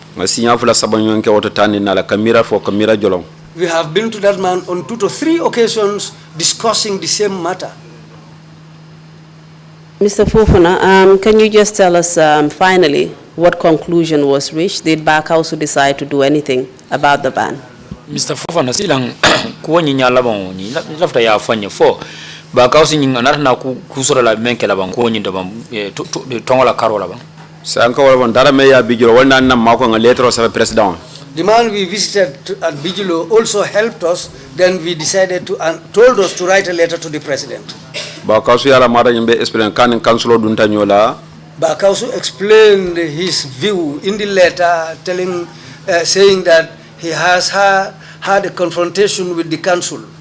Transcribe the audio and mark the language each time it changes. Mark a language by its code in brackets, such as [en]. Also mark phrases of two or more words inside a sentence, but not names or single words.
[en] We have been to that man on 2 to 3 occasions discussing the same matter. Mr. Fofana, can you just tell us finally what conclusion was reached? Did Bakausu decide to do anything about the ban? Mr. [man] Fofana, silang kuonyi nyalabang ni lafta ya fanya fo Bakausu ni anarna kusura la menke labang kuonyi ndabang tongola karo labang. [en] The man we visited at Bijilo also helped us. Then we decided to and told us to write a letter to the president. Bakausu explained his view in the letter, saying that he has had a confrontation with the council.